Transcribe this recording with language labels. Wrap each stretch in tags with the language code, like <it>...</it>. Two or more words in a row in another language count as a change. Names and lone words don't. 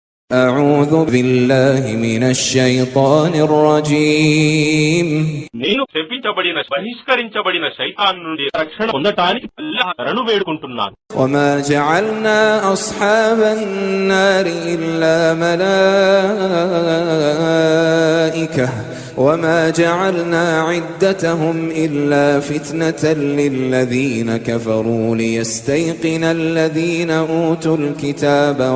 <ar>أعوذ بالله من الشيطان الرجيم</ar> <te>నేను శపించబడిన బహిష్కరించబడిన శైతాన్ నుండి రక్షణ పొందటానికి అల్లాహ్ శరణు వేడుకుంటున్నాను.</te> <ar>وما جعلنا أصحاب النار إلا ملائكة وما جعلنا عدتهم إلا فتنة للذين كفروا ليستيقن الذين أوتوا الكتاب</ar>